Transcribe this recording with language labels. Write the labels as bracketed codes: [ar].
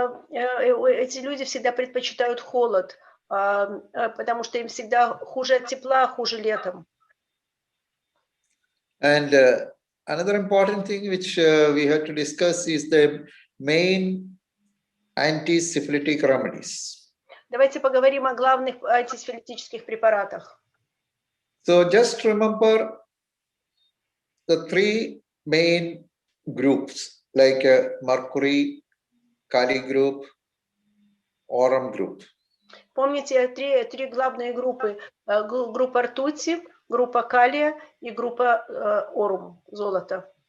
[ru] Эти люди всегда предпочитают холод, потому что им всегда хуже от тепла, хуже летом. [en] And another important thing which we have to discuss is the main anti-syphilitic remedies. [ru] Давайте поговорим о главных антисифилитических препаратах. [en] So just remember the three main groups like mercury, kali group, aurum group. [ru] Помните три главные группы: группа ртути, группа калия и группа орум, золото.